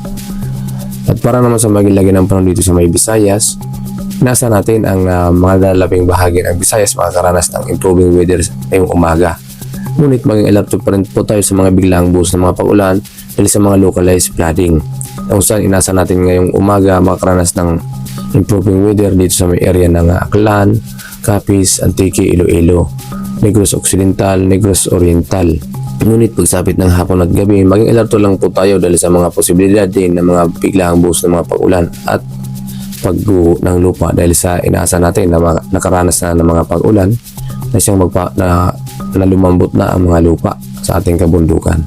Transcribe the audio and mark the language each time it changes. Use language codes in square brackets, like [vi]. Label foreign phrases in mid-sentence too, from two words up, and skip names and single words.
[tl] At para naman sa maging lagi ng panahon dito sa may Visayas, nasa natin ang mga lalabing bahagi ng Visayas makakaranas ng [en] improving weather [tl] ngayong umaga. Ngunit maging alerto pa rin po tayo sa mga biglaang buhos ng mga pag-ulan dahil sa mga [en] localized flooding. [tl] Kung saan inasa natin ngayong umaga makakaranas ng [en] improving weather [tl] dito sa may area ng Aklan, Capiz, Antique, Iloilo, Negros Occidental, Negros Oriental. Ngunit pagsapit ng hapon at gabi, maging alerto lang po tayo dahil sa mga posibilidad din ng mga biglaang buhos ng mga pag-ulan at pagguho ng lupa dahil sa inaasa natin na nakaranas na ng mga pag-ulan na siyang na lumambot na ang mga lupa sa ating kabundukan.